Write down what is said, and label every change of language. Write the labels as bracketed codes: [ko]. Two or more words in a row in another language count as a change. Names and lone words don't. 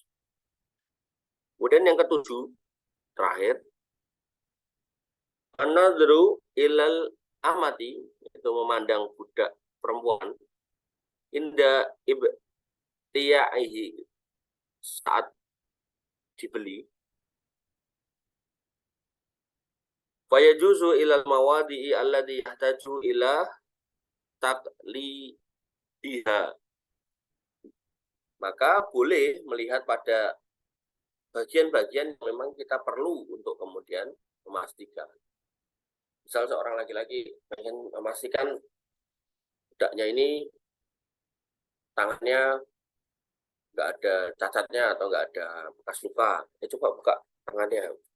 [id] Kemudian yang ketujuh, terakhir, [ar] النظر إلى الأمة, [id] itu memandang budak perempuan, [ar] عند ابتياعه, [id] saat dibeli. [ar] فيجوز إلى المواضع الذي يحتاج إلى تقليدها. [id] Maka boleh melihat pada bagian-bagian yang memang kita perlu untuk kemudian memastikan. Misal seorang laki-laki ingin memastikan budaknya ini tangannya nggak ada cacatnya atau nggak ada bekas luka, coba buka tangannya.